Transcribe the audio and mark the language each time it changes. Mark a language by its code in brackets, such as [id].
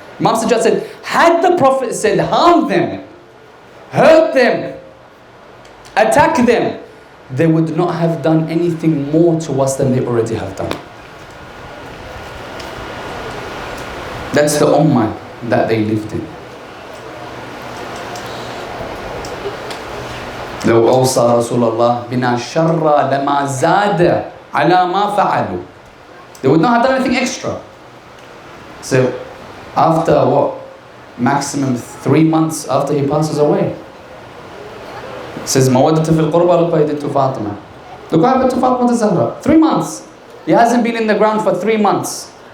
[en] Imam Sajjad said, had the Prophet said harm them, hurt them, attack them, they would not have done anything more to us than they already have done. That's the ummah that they lived in. [ar] لو أوصى رسول الله بنا شر لما زاد على ما فعلوا. [en] They would not have done anything extra. So after what? Maximum 3 months after he passes away. It says [ar] mawaddata fil qurba, [en] look what he did to Fatima. Look what happened to Fatima Zahra. 3 months. He hasn't been in the ground for 3 months.